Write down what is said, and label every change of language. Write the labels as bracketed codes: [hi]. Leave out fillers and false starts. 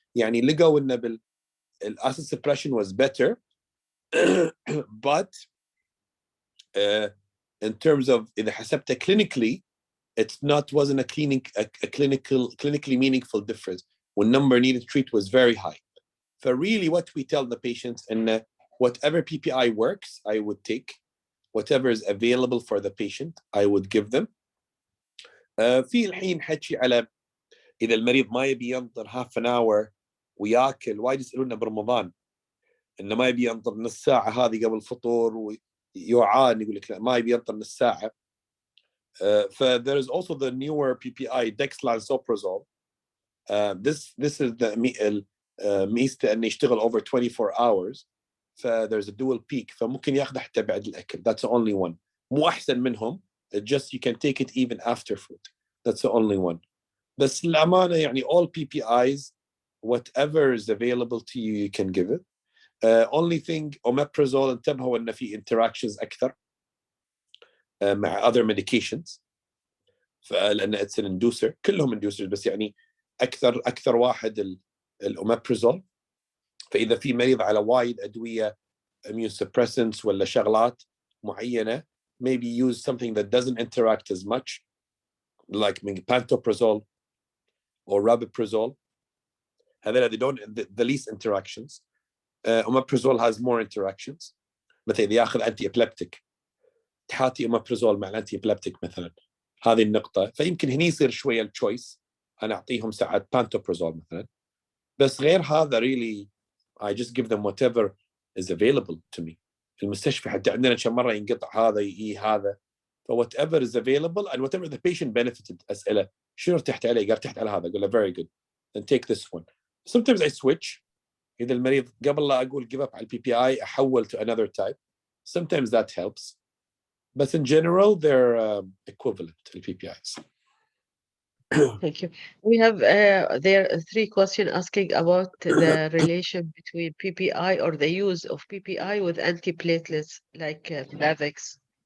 [ar] يعني لقوا إن [en] acid suppression was better but in terms of [ar] إذا حسبتها [en] clinically wasn't a clinically meaningful difference when number needed to treat was very high. So really what we tell the patients and whatever PPI works I would take, whatever is available for the patient I would give them. [ar] في الحين حكي على إذا المريض ما يبي ينطر half an hour وياكل، وايد يسألونا برمضان إنه ما يبي ينطر نص ساعة هذه قبل الفطور ويعاني، يقول لك لا ما يبي ينطر نص ساعة. [en] There is also the newer PPI dexlansoprazole. This is the [ar] ميزته إنه يشتغل [en] over 24 hours. There's a dual peak [ar] فممكن ياخذه حتى بعد الأكل. [en] That's the only one. [ar] مو أحسن منهم. [en] Just you can take it even after food. That's the only one. [ar] بس الأمانة يعني [en] all PPIs whatever is available to you you can give it. Only thing omeprazole [ar] انتبهوا إن في [en] interactions [ar] أكثر مع [en] other medications لأن it's an inducer. [ar] كلهم inducers بس يعني أكثر واحد الأوميبرازول. فإذا في مريض على وايد أدوية immunosuppressants ولا شغلات معينة [en] maybe use something that doesn't interact as much like pantoprazole or rabiprazole. هذول they don't the least interactions. Omeprazole has more interactions. [ar] مثلا إذا ياخذ anti epileptic تحاتي omeprazole مع الانتي epileptic مثلا، هذه النقطة. فيمكن هني يصير شوية التشويس، أنا أعطيهم ساعات pantoprazole مثلا. [en] بس غير هذا really I just give them whatever is available to me. [ar] المستشفى حتى عندنا كم مرة ينقطع هذا هذا. [en] whatever is available and whatever the patient benefited. [ar] أسئلة شنو ارتحت عليه؟ قال ارتحت على هذا. أقول له [en] very good then take this one. Sometimes I switch. [ar] إذا المريض قبل لا أقول [en] give up [ar] على PPI أحول [en] to another type. Sometimes that helps. But in general they're equivalent to PPIs. Thank you. We have there are 3 questions asking about the relation between PPI or the use of PPI with antiplatelets like Plavix.